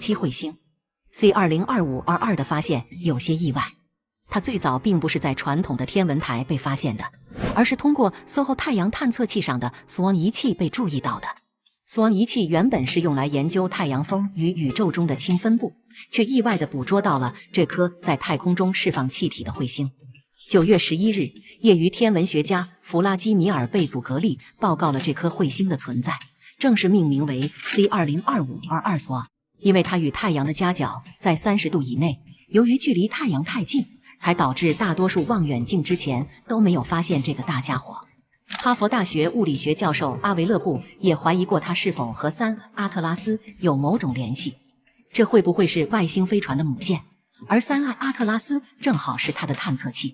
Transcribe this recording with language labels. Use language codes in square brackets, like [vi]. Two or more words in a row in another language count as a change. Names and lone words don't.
[zh] 期彗星。C202522 的發現有些意外，它最早並不是在傳統的天文台被發現的，而是通過 SOHO 太陽探測器上的 SWAN 儀器被注意到的。SWAN 儀器原本是用來研究太陽風與宇宙中的氫分布，卻意外地捕捉到了這顆在太空中釋放氣體的彗星。9月11日，業餘天文學家弗拉基米爾·貝祖格利報告了這顆彗星的存在，正式命名為 C202522 SWAN，因為它與太陽的夾角在30度以內，由於距離太陽太近，才導致大多數望遠鏡之前都沒有發現這個大家伙。哈佛大學物理學教授阿維勒布也懷疑過它是否和3阿特拉斯有某種聯繫，這會不會是外星飛船的母艦，而3阿特拉斯正好是它的探測器？